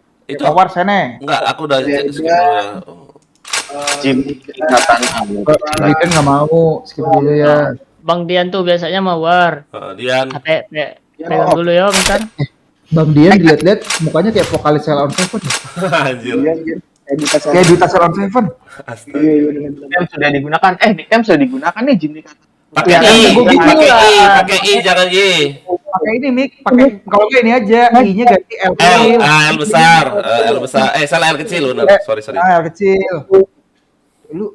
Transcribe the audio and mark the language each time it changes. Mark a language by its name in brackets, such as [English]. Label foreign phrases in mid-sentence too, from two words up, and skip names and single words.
[Indonesian] Itu Tawar sana. enggak, aku udah skip dulu ya. Jim Katana. Kan nggak mau skip dulu ya. Bang Dian tuh biasanya mau war. Dian. Pegang dulu ya, bentar. Bang Dian dilihat-lihat mukanya kayak vokalis Cell on Seven. Anjir. Kayak Duta Cell on Seven. Astaga. Nickname sudah digunakan. Nickname sudah digunakan nih Jim Katana. Pakai I, pakai I, jangan Y. pakai ini Mik, pakai kalau nggak ini aja, I-nya ganti L L, kecil. L besar, L besar. Salah L kecil benar. Sorry. L kecil. Lu